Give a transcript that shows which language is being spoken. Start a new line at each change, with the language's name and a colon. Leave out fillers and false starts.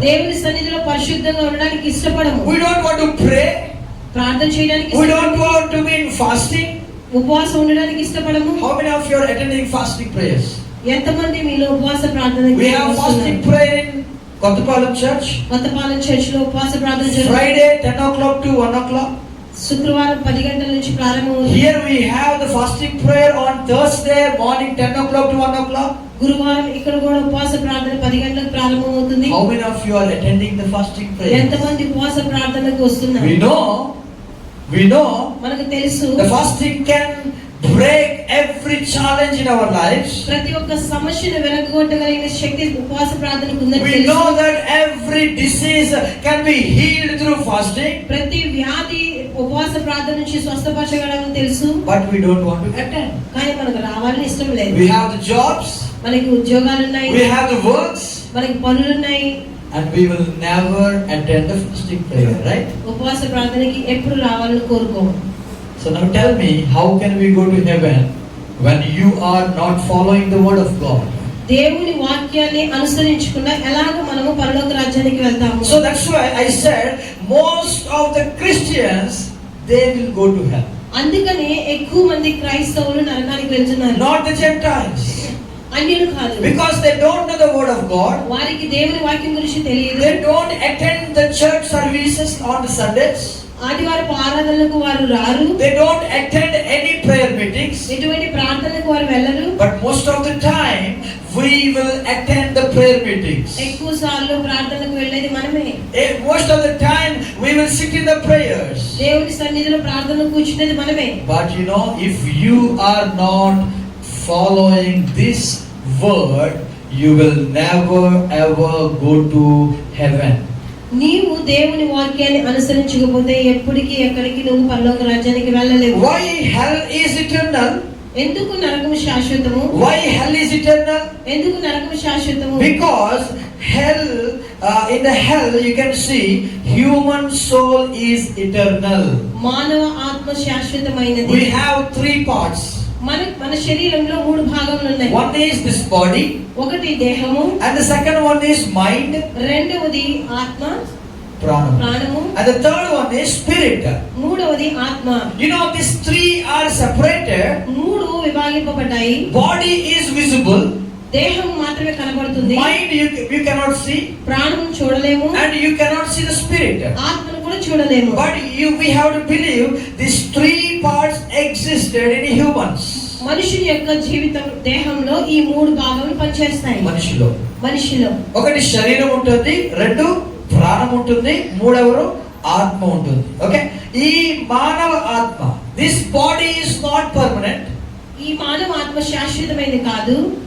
Telugu: దేవుని సన్నిధిలో పరిశుద్ధంగా ఉండడానికి ఇష్టపడము.
English: We don't want to pray.
Telugu: ప్రార్థన చేయడానికి
English: We don't want to be in fasting.
Telugu: ఉపవాసం ఉండడానికి ఇష్టపడము.
English: How many of you are attending fasting prayers?
Telugu: ఎంతమంది మీలో ఉపవాస ప్రార్థన?
English: We have fasting prayer in Kottapalam Church.
Telugu: Kothapalem church లో ఉపవాస ప్రార్థన జరుగుతుంది.
English: Friday 10 o'clock to 1 o'clock.
Telugu: శుక్రవారం 10 గంటల నుంచి ప్రారంభమవుతుంది.
English: Here we have the fasting prayer on Thursday morning 10 o'clock to 1 o'clock.
Telugu: గురువారం ఇక్కడ కూడా ఉపవాస ప్రార్థన 10 గంటలకు ప్రారంభమవుతుంది.
English: How many of you are attending the fasting prayer?
Telugu: ఎంతమంది ఉపవాస ప్రార్థనకు వస్తున్నారు?
English: We know
Telugu: మనకు తెలుసు
English: the fasting can break every challenge in our lives.
Telugu: ప్రతి ఒక్క సమస్యను వెనకగొట్టగలిగిన శక్తి ఉపవాస ప్రార్థనకు ఉందని
English: We
Telugu: తెలుసు.
English: know that every disease can be healed through fasting.
Telugu: ప్రతి వ్యాధి ఉపవాస ప్రార్థన నుంచి స్వస్థపరచగలమని తెలుసు.
English: But we don't want to attend.
Telugu: కానీ మనకు రావాలని ఇష్టం లేదు.
English: We have the jobs.
Telugu: మనకి ఉద్యోగాలు ఉన్నాయి.
English: We have the works.
Telugu: మనకి పనులు ఉన్నాయి.
English: And we will never attend the fasting prayer, right?
Telugu: ఉపవాస ప్రార్థనకి ఎప్పుడు రావాలని కోరుకోము.
English: So now tell me, how can we go to heaven when you are not following the word of God?
Telugu: దేవుని వాక్యాన్ని అనుసరించకుండా ఎలాగ మనము పరలోక రాజ్యానికి వెళ్తాము?
English: So that's why I said most of the Christians, they will go to hell.
Telugu: అందుకనే ఎక్కువ మంది క్రైస్తవులు నరకానికి వెళ్తున్నారు.
English: Not the Gentiles.
Telugu: అన్యులు కాదు.
English: Because they don't know the word of God.
Telugu: వారికి దేవుని వాక్యం గురించి తెలియదు.
English: They don't attend the church services on the Sundays.
Telugu: ఆదివారపు ఆరాధనలకు వారు రారు.
English: They don't attend any prayer meetings.
Telugu: ఎటువంటి ప్రార్థనలకు వారు వెళ్ళరు.
English: But most of the time we will attend the prayer meetings.
Telugu: ఎక్కువ సార్లు ప్రార్థనలకు వెళ్ళేది మనమే.
English: Most of the time we will sit in the prayers.
Telugu: దేవుని సన్నిధిలో ప్రార్థనకు కూర్చునేది మనమే.
English: But if you are not following this word, you will never ever go to heaven.
Telugu: నీవు దేవుని వాక్యాన్ని అనుసరించకపోతే ఎప్పటికీ ఎక్కడికి నువ్వు పరలోక రాజ్యానికి వెళ్ళలేవు.
English: Why hell is eternal?
Telugu: ఎందుకు నరకము శాశ్వతము?
English: Why hell is eternal?
Telugu: ఎందుకు నరకము శాశ్వతము?
English: Because hell, in the hell you can see human soul is eternal.
Telugu: మానవ ఆత్మ శాశ్వతమైనది.
English: We have 3 parts.
Telugu: మన శరీరంలో 3 భాగములు ఉన్నాయి.
English: One is this body,
Telugu: ఒకటి దేహము,
English: and the second one is mind,
Telugu: రెండవది ఆత్మ ప్రాణము,
English: and the third one is spirit.
Telugu: మూడవది ఆత్మ.
English: You know, these 3 are separated.
Telugu: 3 విభాగింపబడ్డాయి.
English: Body is visible,
Telugu: దేహం మాత్రమే కనబడుతుంది.
English: mind you cannot see,
Telugu: ప్రాణం చూడలేము,
English: and you cannot see the spirit.
Telugu: ఆత్మను కూడా చూడలేము.
English: But we have to believe these 3 parts existed in humans.
Telugu: మనుషుని యొక్క జీవితం దేహంలో ఈ 3 భాగాలు పనిచేస్తాయి. మనిషిలో ఒకటి శరీరం ఉంటుంది, 2 ప్రాణం ఉంటుంది, 3 ఆత్మ ఉంటుంది.
English: okay,
Telugu: ఈ మానవ ఆత్మ,
English: This body is not permanent.
Telugu: ఈ మానవ ఆత్మ శాశ్వతమైనది కాదు.